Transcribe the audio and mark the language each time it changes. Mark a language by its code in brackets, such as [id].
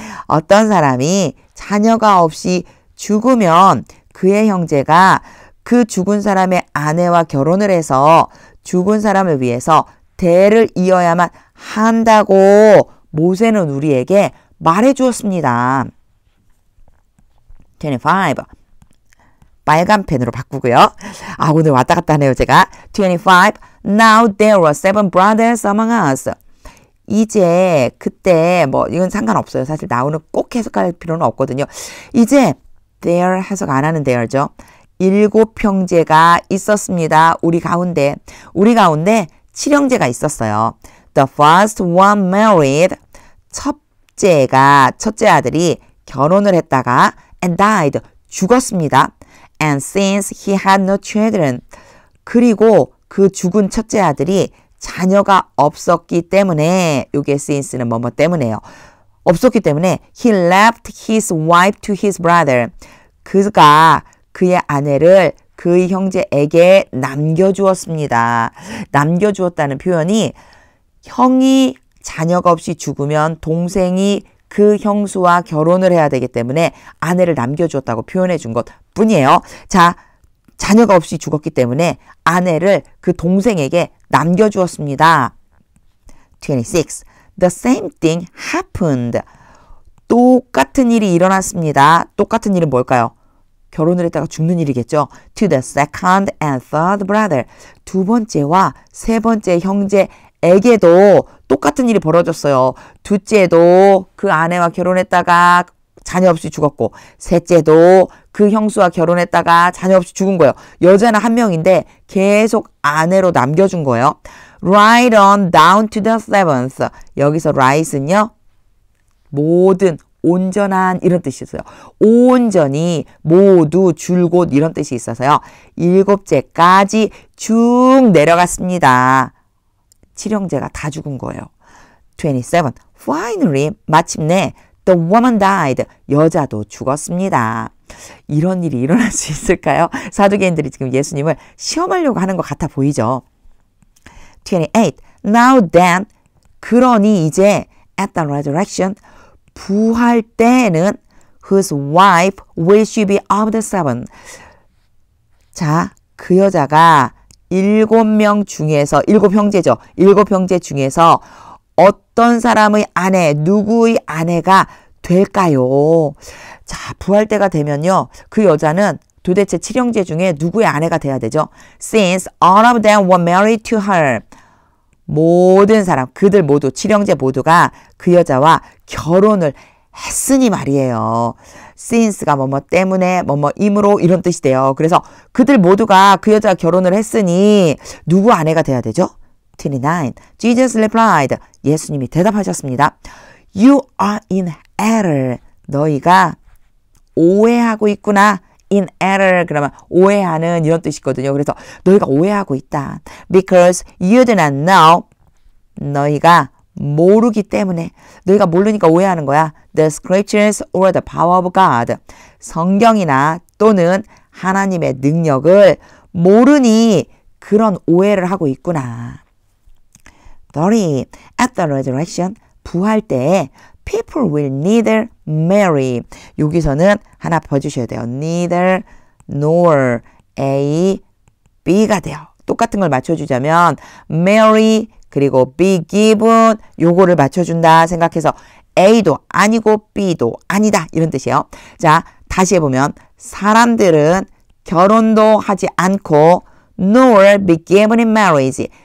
[ko] 어떤 사람이 자녀가 없이 죽으면 그의 형제가 그 죽은 사람의 아내와 결혼을 해서 죽은 사람을 위해서 대를 이어야만 한다고 모세는 우리에게 말해 주었습니다. 25. 빨간 펜으로 바꾸고요. 오늘 왔다 갔다 하네요, 제가. 25. [en] Now there were 7 brothers among us. [ko] 이제 그때 이건 상관없어요. 사실 나오는 꼭 해석할 필요는 없거든요. 이제 there 해석 안 하는 there죠. 7 형제가 있었습니다. 우리 가운데 7형제가 있었어요. [en] The first one married. [ko] 첫째 아들이 결혼을 했다가 [en] and died. [ko] 죽었습니다. [en] And since he had no children. [ko] 그리고 그 죽은 첫째 아들이 자녀가 없었기 때문에, 요게 since는 뭐뭐 때문에요. 없었기 때문에 [en] he left his wife to his brother. [ko] 그가 그의 아내를 그의 형제에게 남겨주었습니다. 남겨주었다는 표현이 형이 자녀가 없이 죽으면 동생이 그 형수와 결혼을 해야 되기 때문에 아내를 남겨주었다고 표현해 준 것 뿐이에요. 자, 자녀가 없이 죽었기 때문에 아내를 그 동생에게 남겨주었습니다. 26. [en] The same thing happened. [ko] 똑같은 일이 일어났습니다. 똑같은 일은 뭘까요? 결혼을 했다가 죽는 일이겠죠. [en] To the second and third brother. [ko] 두 번째와 세 번째 에게도 똑같은 일이 벌어졌어요. 둘째도 그 아내와 결혼했다가 자녀 없이 죽었고, 셋째도 그 형수와 결혼했다가 자녀 없이 죽은 거예요. 여자는 한 명인데 계속 아내로 남겨준 거예요. [en] Right on down to the seventh. [ko] 여기서 right은요, 모든, 온전한 이런 뜻이 있어요. 온전히, 모두, 줄곧 이런 뜻이 있어서요. 일곱째까지 쭉 내려갔습니다. 칠형제가 다 죽은 거예요. 27. [en] Finally, [ko] 마침내 [en] the woman died. [ko] 여자도 죽었습니다. 이런 일이 일어날 수 있을까요? 사두개인들이 지금 예수님을 시험하려고 하는 것 같아 보이죠. 28. [en] Now then, [ko] 그러니 이제 [en] at the resurrection, [ko] 부활 때에는 [en] whose wife will she be of the seven? [ko] 자, 그 여자가 7명 중에서, 7형제죠. 7형제 중에서 어떤 사람의 아내, 누구의 아내가 될까요? 자, 부활 때가 되면요, 그 여자는 도대체 7형제 중에 누구의 아내가 돼야 되죠? [en] Since all of them were married to her. [ko] 모든 사람, 그들 모두, 7형제 모두가 그 여자와 결혼을 했으니 말이에요. since가 뭐뭐 때문에, 뭐뭐 임으로 이런 뜻이 돼요. 그래서 그들 모두가 그 여자와 결혼을 했으니 누구 아내가 돼야 되죠? [en] 29. Jesus replied. [ko] 예수님이 대답하셨습니다. [en] You are in error. [ko] 너희가 오해하고 있구나. in error 그러면 오해하는 이런 뜻이거든요. 그래서 너희가 오해하고 있다. [en] Because you do not know. [ko] 너희가 모르기 때문에, 너희가 모르니까 오해하는 거야. [en] The scriptures or the power of God. [ko] 성경이나 또는 하나님의 능력을 모르니 그런 오해를 하고 있구나. 30. [en] At the resurrection, [ko] 부활 때에 [en] people will neither marry. [ko] 여기서는 하나 봐주셔야 돼요. neither nor A, B가 돼요. 똑같은 걸 맞춰주자면 marry 그리고 be given 요거를 맞춰준다 생각해서 A도 아니고 B도 아니다 이런 뜻이에요. 자, 다시 해보면 사람들은 결혼도 하지 않고 [en] nor be given in marriage.